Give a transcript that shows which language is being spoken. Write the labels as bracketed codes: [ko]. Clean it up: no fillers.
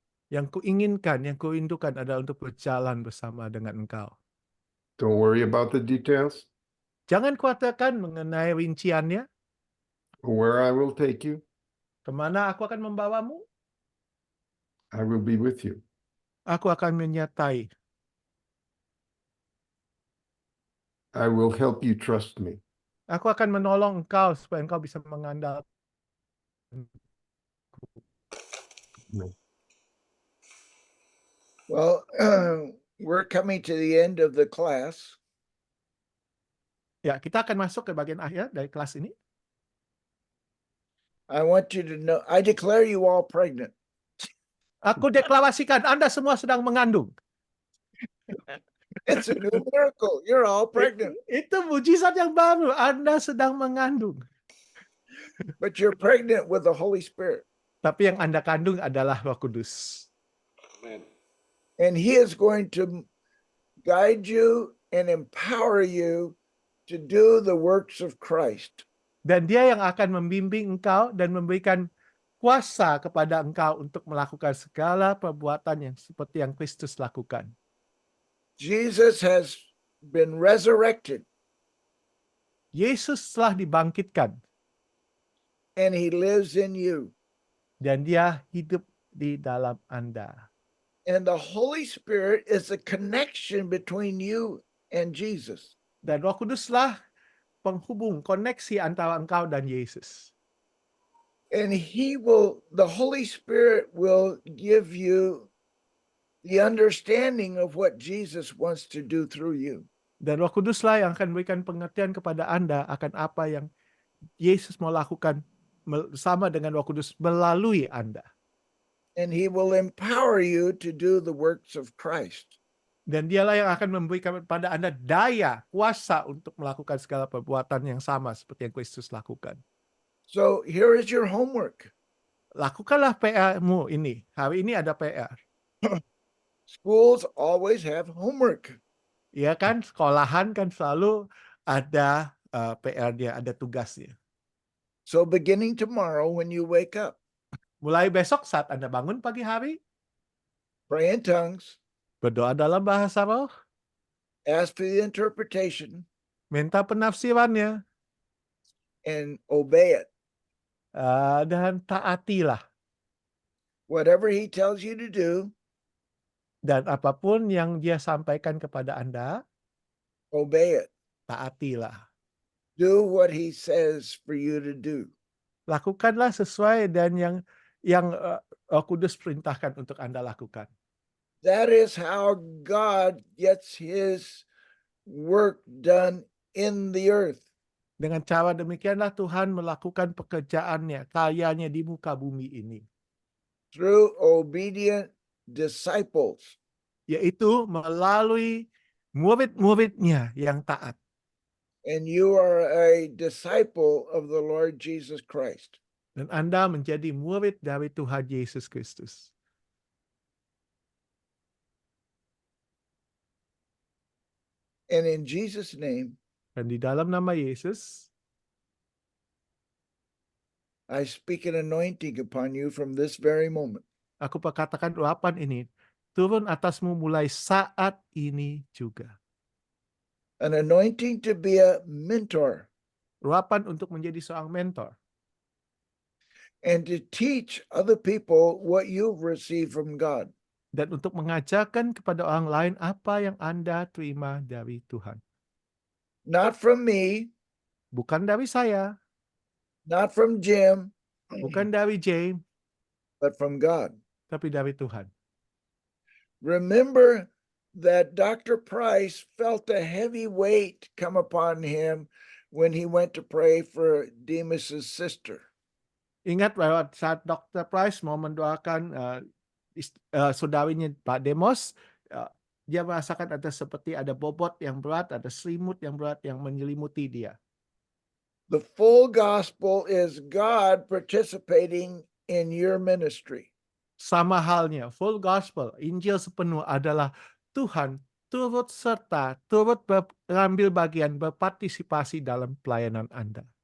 [id] Yang kuinginkan, yang kurindukan adalah untuk berjalan bersama dengan engkau. [en] Don't worry about the details [id] Jangan khawatirkan mengenai rinciannya, [en] or where I will take you. [id] kemana aku akan membawamu. [en] I will be with you. [id] Aku akan menyertai. [en] I will help you trust me. [id] Aku akan menolong engkau supaya engkau bisa mengandalkan. [en] Well, we're coming to the end of the class. [id] Ya, kita akan masuk ke bagian akhir dari kelas ini. [en] I want you to know, I declare you all pregnant. [id] Aku deklarasikan Anda semua sedang mengandung. [en] It's a new miracle. You're all pregnant, [id] Itu mujizat yang baru. Anda sedang mengandung. [en] but you're pregnant with the Holy Spirit. [id] Tapi yang Anda kandung adalah Roh Kudus. [en] And He is going to guide you and empower you to do the works of Christ. [id] Dan Dia yang akan membimbing engkau dan memberikan kuasa kepada engkau untuk melakukan segala perbuatan yang seperti yang Kristus lakukan. [en] Jesus has been resurrected [id] Yesus telah dibangkitkan [en] and He lives in you. [id] dan Dia hidup di dalam Anda. [en] And the Holy Spirit is a connection between you and Jesus. [id] Dan Roh Kuduslah penghubung, koneksi antara engkau dan Yesus. [en] And the Holy Spirit will give you the understanding of what Jesus wants to do through you. [id] Dan Roh Kuduslah yang akan memberikan pengertian kepada Anda akan apa yang Yesus mau lakukan bersama dengan Roh Kudus melalui Anda. [en] And He will empower you to do the works of Christ. [id] Dan Dialah yang akan memberikan kepada Anda daya, kuasa untuk melakukan segala perbuatan yang sama seperti yang Kristus lakukan. [en] So here is your homework. [id] Lakukanlah PR-mu ini. Hari ini ada PR. [en] Schools always have homework. [id] Ya kan, sekolahan kan selalu ada PR-nya, ada tugasnya. [en] So beginning tomorrow when you wake up, [id] Mulai besok saat Anda bangun pagi hari, [en] pray in tongues, [id] berdoa dalam bahasa roh, [en] ask for the interpretation, [id] minta penafsirannya, [en] and obey it. [id] dan taatilah. [en] Whatever He tells you to do, [id] Dan apapun yang Dia sampaikan kepada Anda, [en] obey it. [id] taatilah. [en] Do what He says for you to do. [id] Lakukanlah sesuai dan yang Roh Kudus perintahkan untuk Anda lakukan. [en] That is how God gets His work done in the earth. [id] Dengan cara demikianlah Tuhan melakukan pekerjaannya, karyanya di muka bumi ini. [en] Through obedient disciples. [id] Yaitu melalui murid-muridnya yang taat. [en] And you are a disciple of the Lord Jesus Christ. [id] Dan Anda menjadi murid dari Tuhan Yesus Kristus. [en] And in Jesus' name, [id] Dan di dalam nama Yesus, [en] I speak an anointing upon you from this very moment. [id] aku perkatakan urapan ini turun atasmu mulai saat ini juga. [en] An anointing to be a mentor. [id] Urapan untuk menjadi seorang mentor. [en] and to teach other people what you've received from God. [id] Dan untuk mengajarkan kepada orang lain apa yang Anda terima dari Tuhan. [en] Not from me, [id] Bukan dari saya, [en] not from Jim, [id] bukan dari James, [en] but from God. [id] tapi dari Tuhan. [en] Remember that Dr. Price felt a heavy weight come upon him when he went to pray for Demas's sister. [id] Ingat bahwa saat Dr. Price mau mendoakan saudarinya Pak Demos, dia merasakan ada seperti ada bobot yang berat, ada selimut yang berat yang menyelimuti dia. [en] The full gospel is God participating in your ministry. [id] Sama halnya, full gospel, Injil sepenuh adalah Tuhan turut serta, turut mengambil bagian, berpartisipasi dalam pelayanan Anda.